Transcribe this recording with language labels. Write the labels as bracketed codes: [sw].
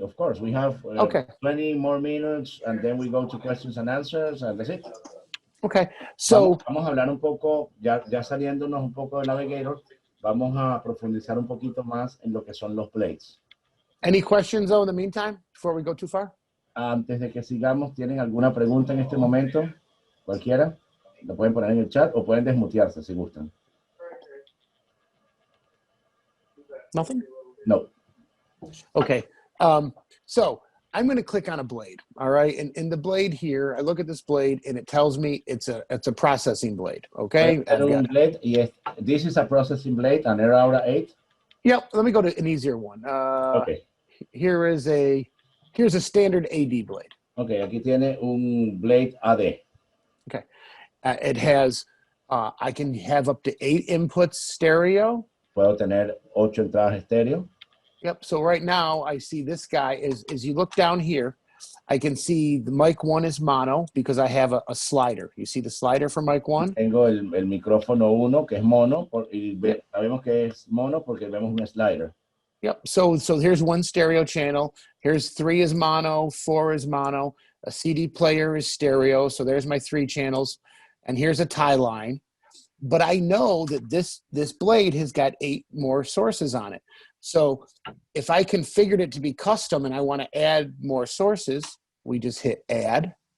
[en] Of course, we have 20 more minutes, and then we go to questions and answers, and that's it. Okay, so... [es] Vamos a hablar un poco, ya saliéndonos un poco de Navigator, vamos a profundizar un poquito más en lo que son los blades. Any questions, though, in the meantime, before we go too far? Antes de que sigamos, ¿tienen alguna pregunta en este momento? ¿Cualquiera? Lo pueden poner en el chat o pueden desmutearse si gustan. [en] Nothing? No. Okay. So I'm going to click on a blade. All right. And in the blade here, I look at this blade and it tells me it's a processing blade. Okay. This is a processing blade, an Aura 8. Yep. Let me go to an easier one. Okay. Here's a standard AD blade. [es] Okay. Aquí tiene un blade AD. [en] Okay. It has, I can have up to 8 inputs stereo. [es] puedo tener 8 entradas estéreo. [en] Yep. So right now I see this guy as you look down here, I can see the mic 1 is mono because I have a slider. You see the slider for mic 1? [es] Tengo el micrófono 1 que es mono y sabemos que es mono porque vemos un slider. [en] Yep. So here's 1 stereo channel. Here's 3 is mono, 4 is mono. A CD player is stereo. So there's my 3 channels. And here's a tie line. But I know that this blade has got 8 more sources on it. So if I configured it to be custom and I want to add more sources, we just hit add.